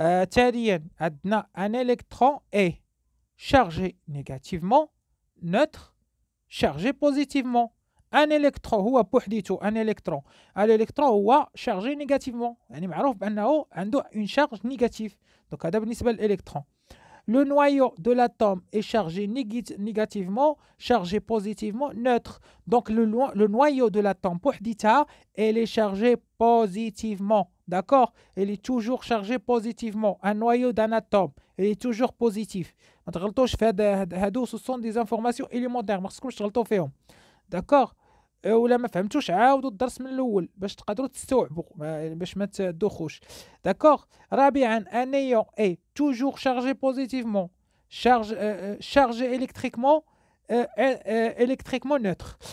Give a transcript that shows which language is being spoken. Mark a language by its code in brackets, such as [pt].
[ar] ثانيا عندنا ان الكترون اي [fr] chargé négativement, neutre, chargé positivement. Un électron [ar] هو بوحديته ان الكترون. الالكترون هو [fr] chargé négativement، [ar] يعني معروف بانه عنده [fr] une charge négative. [ar] دونك هذا بالنسبه للالكترون. [fr] Le noyau de l'atome est chargé négativement, chargé positivement, neutre. Donc le noyau de l'atome [ar] بوحديتها [fr] elle est chargée positivement. D'accord? Elle est toujours chargée positivement. Un noyau d'un atome, elle est toujours positif. [ar] ما تغلطوش في هادو [fr] ce sont des informations élémentaires، [ar] ما خصكمش تغلطوا فيهم. داكوغ. ولا ما فهمتوش عاودوا الدرس من الاول باش تقدروا تستوعبوا، باش ما تدوخوش. داكوغ. رابعا ان ايون اي توجور شارجي بوزيتيفمون، شارجي الكتريكمون، الكتريكمون نوتر.